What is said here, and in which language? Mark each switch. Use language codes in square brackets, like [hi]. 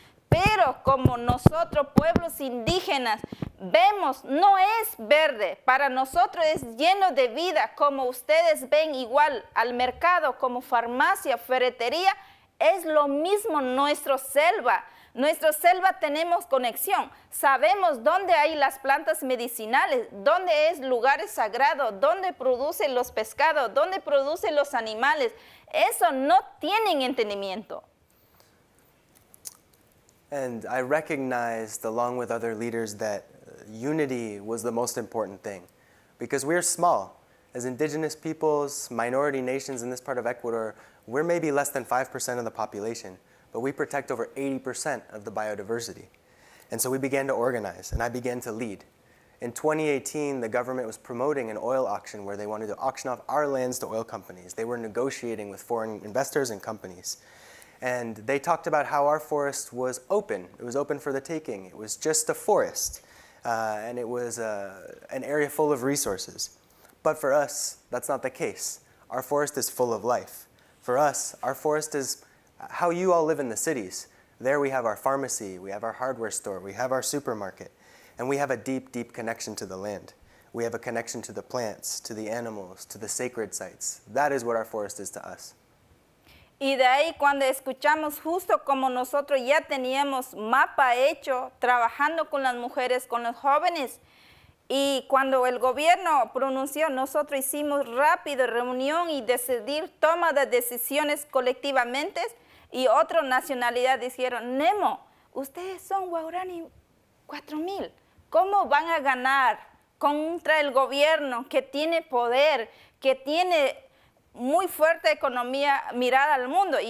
[es] Pero como nosotros, pueblos indígenas, vemos, no es verde, para nosotros es lleno de vida, como ustedes ven igual al mercado, como farmacia, ferretería, es lo mismo nuestra selva. Nuestra selva tenemos conexión, sabemos dónde hay las plantas medicinales, dónde es lugares sagrados, dónde producen los pescados, dónde producen los animales. Eso no tienen entendimiento. [en] And I recognized, along with other leaders, that unity was the most important thing. Because we're small. As indigenous peoples, minority nations in this part of Ecuador, we're maybe less than 5% of the population, but we protect over 80% of the biodiversity. And so we began to organize, and I began to lead. In 2018, the government was promoting an oil auction where they wanted to auction off our lands to oil companies. They were negotiating with foreign investors and companies. And they talked about how our forest was open. It was open for the taking. It was just a forest, and it was an area full of resources. But for us, that's not the case. Our forest is full of life. For us, our forest is how you all live in the cities. There we have our pharmacy, we have our hardware store, we have our supermarket, and we have a deep, deep connection to the land. We have a connection to the plants, to the animals, to the sacred sites. That is what our forest is to us. [es] Y de ahí cuando escuchamos, justo como nosotros ya teníamos mapa hecho, trabajando con las mujeres, con los jóvenes, y cuando el gobierno pronunció, nosotros hicimos rápido reunión y decidir toma de decisiones colectivamente, y otras nacionalidades dijeron, Nemo, ustedes son Guarani 4,000, ¿cómo van a ganar contra el gobierno que tiene poder, que tiene muy fuerte economía mirada al mundo?